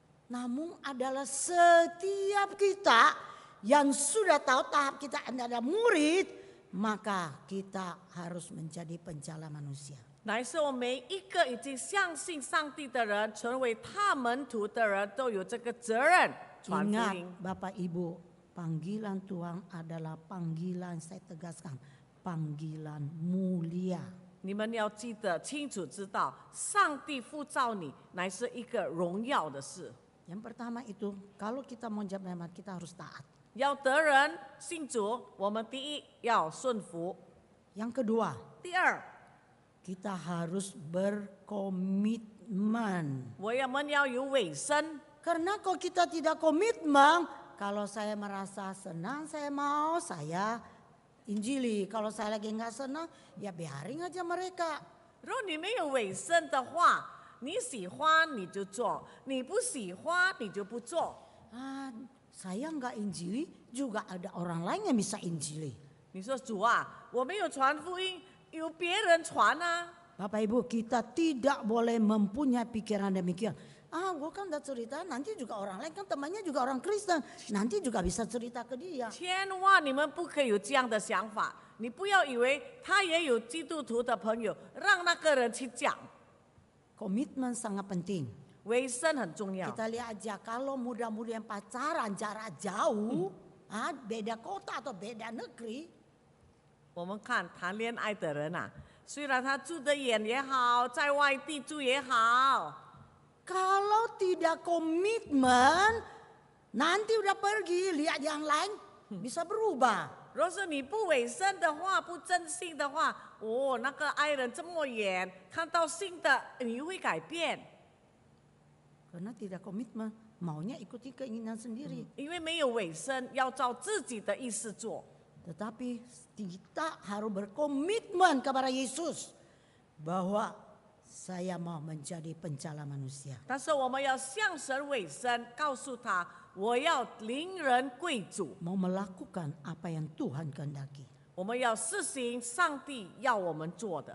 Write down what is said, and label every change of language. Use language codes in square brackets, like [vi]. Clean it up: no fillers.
[id] Namun adalah setiap kita yang sudah tahu tahap kita adalah murid, maka kita harus menjadi penjala manusia. [zh] 乃是我们每一个已经相信上帝的人，成为他门徒的人，都有这个责任传福 [id] Ingat [zh] 音。 [id] Bapak Ibu, panggilan Tuhan adalah panggilan, saya tegaskan, panggilan mulia. [zh] 你们要记得清楚知道，上帝呼召你，乃是一个荣耀的事。 [id] Yang pertama itu, kalau kita mau jemaat kita harus taat. [zh] 要得人信主，我们第一要顺服； [id] Yang kedua, [zh] 第二， [id] kita harus berkomitmen. [zh] 我们要有委身。 [id] Karena kalau kita tidak komitmen, kalau saya merasa senang, saya mau, saya injili. Kalau saya lagi nggak senang, ya biarin aja mereka. [zh] 如果你没有委身的话，你喜欢你就做，你不喜欢你就不做。 [id] Saya nggak injili, juga ada orang lain yang bisa injili. [zh] 你说主啊，我没有传福音，有别人传啊。 [id] Bapak Ibu, kita tidak boleh mempunyai pikiran demikian. Gue kan udah cerita, nanti juga orang lain kan temannya juga orang Kristen, nanti juga bisa cerita ke dia. [zh] 千万你们不可以有这样的想法，你不要以为他也有基督徒的朋友，让那个人去讲。 [id] Komitmen sangat penting. [zh] 委身很重要。 [id] Kita lihat aja kalau muda-mudi yang pacaran jarak jauh, beda kota atau beda negeri, [zh] 我们看谈恋爱的人啊，虽然他住得远也好，在外地住也好， [id] kalau tidak komitmen, nanti udah pergi lihat yang lain bisa berubah. [zh] 如果是你不委身的话，不真心的话，那个爱人这么远，看到新的你会改变， [id] Karena tidak komitmen, maunya ikuti keinginan sendiri. [zh] 因为没有委身，要照自己的意思做。 [id] Tetapi kita harus berkomitmen kepada Yesus bahwa saya mau menjadi penjala manusia. [zh] 但是我们要向神委身，告诉他我要领人归主， [id] Mau melakukan apa yang Tuhan kehendaki. [zh] 我们要实行上帝要我们做的。